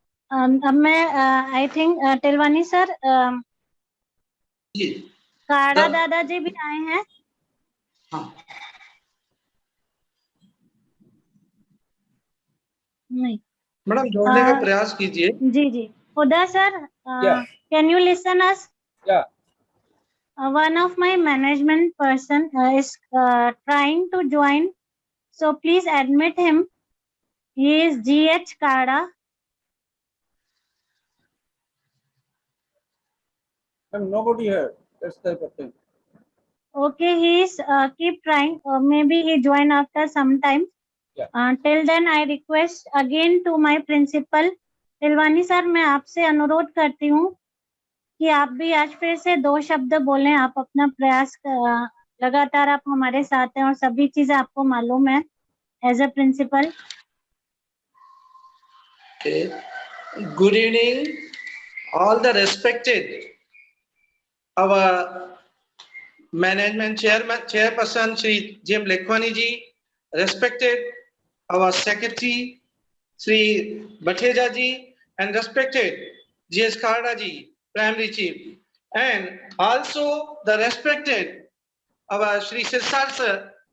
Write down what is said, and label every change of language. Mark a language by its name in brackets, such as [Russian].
[Hindi] अब मैं [English] I think [Hindi] Tilwani sir, काड़ा दादाजी भी आए हैं। हाँ। नहीं मैडम जोड़ने का प्रयास कीजिए। जी जी। [English] Huda sir, can you listen us? Yeah. One of my management person is trying to join, so please admit him. He is GH Kada. Nobody here. Let's type a thing. Okay, he is keep trying. Maybe he join after some time. Yeah. Till then, I request again to my principal. [Hindi] Tilwani sir, मैं आपसे अनुरोध करती हूँ कि आप भी आज फिर से 2 शब्द बोलें। आप अपना प्रयास लगातार आप हमारे साथ हैं और सभी चीजें आपको मालूम है [English] As a principal. Good evening, all the respected our management chairperson Shri Jim Lekhwani ji, respected our secretary Shri Batheja ji, and respected GS Kharda ji, primary chief, and also the respected our Shri Sirsar sir,